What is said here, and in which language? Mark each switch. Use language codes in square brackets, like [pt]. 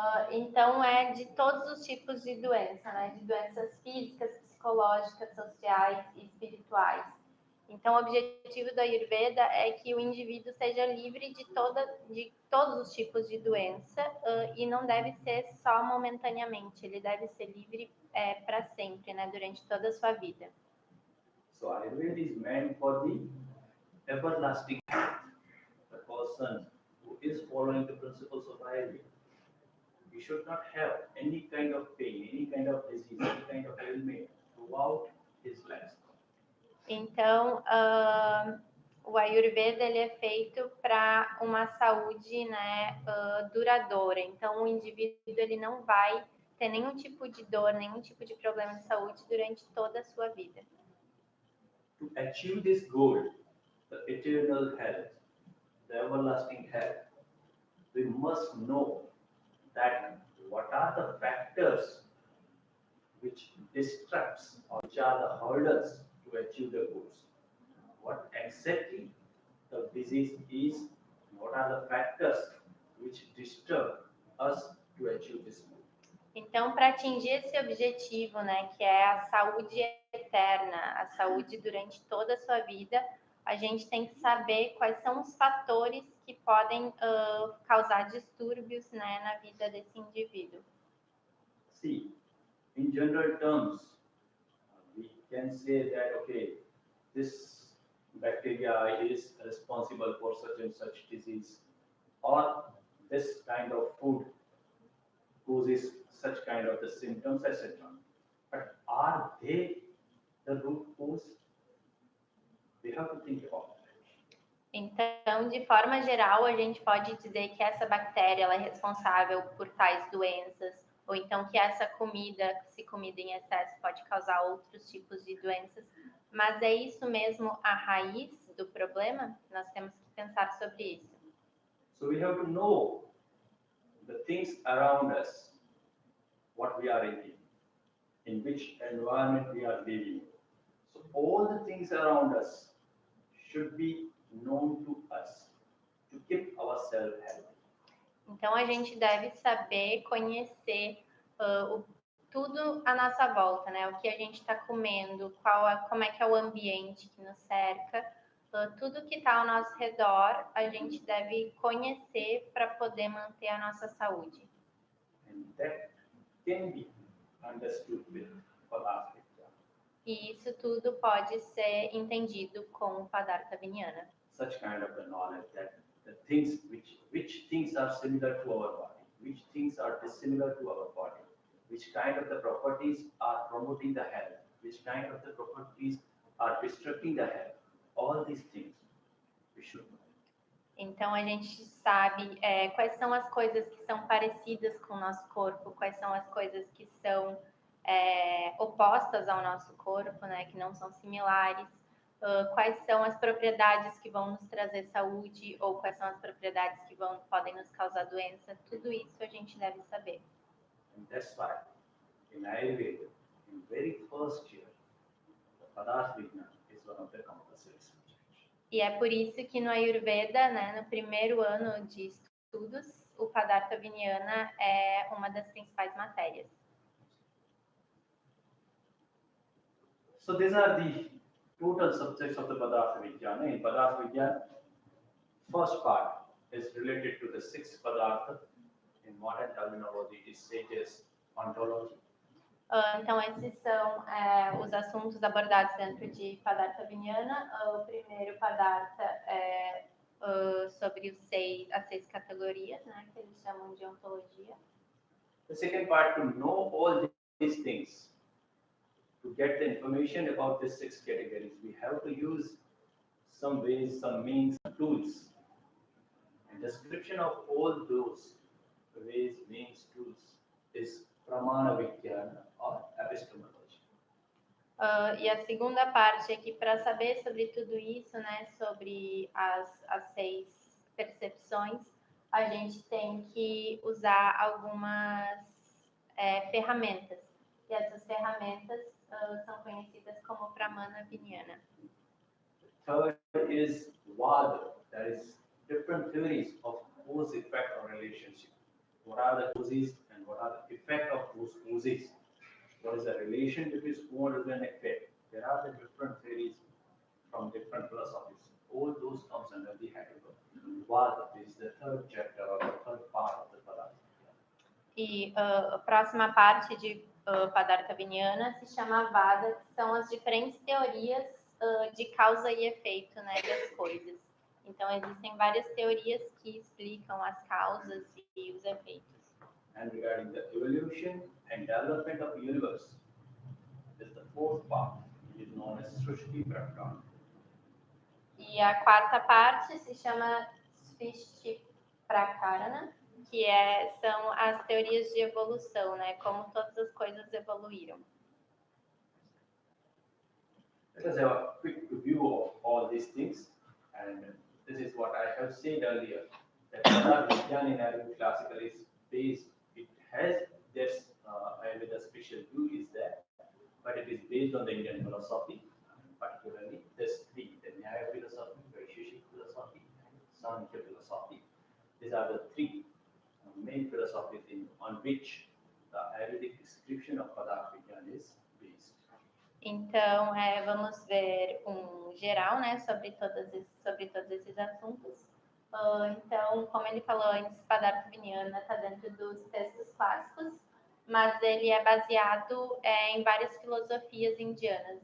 [pt] Então, é de todos os tipos de doença, né? De doenças físicas, psicológicas, sociais e espirituais. Então, o objetivo do Ayurveda é que o indivíduo seja livre de todos os tipos de doença e não deve ser só momentaneamente, ele deve ser livre para sempre, né? Durante toda a sua vida. [en] So, Ayurveda is meant for the everlasting health. The person who is following the principles of Ayurveda, he should not have any kind of pain, any kind of disease, any kind of ailment throughout his life. [pt] Então, o Ayurveda ele é feito para uma saúde, né, duradoura. Então, o indivíduo ele não vai ter nenhum tipo de dor, nenhum tipo de problema de saúde durante toda a sua vida. [en] To achieve this goal, the eternal health, the everlasting health, we must know that what are the factors which distracts or which are the hurdles to achieve the goals. What exactly the disease is, what are the factors which disturb us to achieve this goal. [pt] Então, para atingir esse objetivo, né, que é a saúde eterna, a saúde durante toda a sua vida, a gente tem que saber quais são os fatores que podem causar distúrbios, né, na vida desse indivíduo. [en] See, in general terms, we can say that, okay, this bacteria is responsible for such and such disease, or this kind of food causes such kind of the symptoms, etc. But are they the root cause? We have to think about that. [pt] Então, de forma geral, a gente pode dizer que essa bactéria ela é responsável por tais doenças, ou então que essa comida, se comida em excesso, pode causar outros tipos de doenças. Mas é isso mesmo a raiz do problema? Nós temos que pensar sobre isso. [en] So we have to know the things around us, what we are eating, in which environment we are living. So all the things around us should be known to us to keep ourselves healthy. [pt] Então a gente deve saber, conhecer tudo à nossa volta, né? O que a gente está comendo, como é que é o ambiente que nos cerca, tudo que está ao nosso redor, a gente deve conhecer para poder manter a nossa saúde. [en] And that can be understood with Padartha Vijnana. [pt] E isso tudo pode ser entendido com o Padartha Vijnana. [en] Such kind of the knowledge that the things which things are similar to our body, which things are dissimilar to our body, which kind of the properties are promoting the health, which kind of the properties are destructing the health. All these things we should know. [pt] Então a gente sabe quais são as coisas que são parecidas com o nosso corpo, quais são as coisas que são opostas ao nosso corpo, né, que não são similares, quais são as propriedades que vão nos trazer saúde ou quais são as propriedades que podem nos causar doença. Tudo isso a gente deve saber. [en] And that's why in Ayurveda, in very first year, the Padartha Vijnana is one of the compulsory subjects. [pt] E é por isso que no Ayurveda, né, no primeiro ano de estudos, o Padartha Vijnana é uma das principais matérias. [en] So these are the total subjects of the Padartha Vijnana. In Padartha Vijnana, first part is related to the six Padartha. In modern terminology, it says ontology. [pt] Então, esses são os assuntos abordados dentro de Padartha Vijnana. O primeiro Padartha é sobre as 6 categorias, né, que eles chamam de ontologia. [en] The second part, to know all these things, to get the information about these 6 categories, we have to use some ways, some means, tools. And description of all those ways, means, tools is pramana vijnana or epistemology. [pt] E a segunda parte aqui, para saber sobre tudo isso, né, sobre as 6 percepções, a gente tem que usar algumas ferramentas. E essas ferramentas são conhecidas como pramana vijnana. [en] Third is Vada, that is different theories of cause, effect, or relationship. What are the causes and what are the effect of those causes? What is the relation between cause and effect? There are the different theories from different philosophies. All those comes under the head of Vada. This is the third chapter or the third part of the Padartha. [pt] E a próxima parte de Padartha Vijnana se chama Vada, que são as diferentes teorias de causa e efeito, né, das coisas. Então, existem várias teorias que explicam as causas e os efeitos. [en] And regarding the evolution and development of the universe, is the fourth part, which is known as Srishti Prakara. [pt] E a quarta parte se chama Srishti Prakara, que são as teorias de evolução, né, como todas as coisas evoluíram. [en] Let us have a quick review of all these things, and this is what I have said earlier, that Padartha Vijnana in Ayurveda classical is based, it has this Ayurveda special view is there, but it is based on the Indian philosophy, particularly this 3, the Nyaya philosophy, Vaisheshik philosophy, and Sankhya philosophy. These are the 3 main philosophies on which the Ayurvedic description of Padartha Vijnana is based. [pt] Então, vamos ver geral, né, sobre todos esses assuntos. Então, como ele falou antes, Padartha Vijnana está dentro dos textos clássicos, mas ele é baseado em várias filosofias indianas.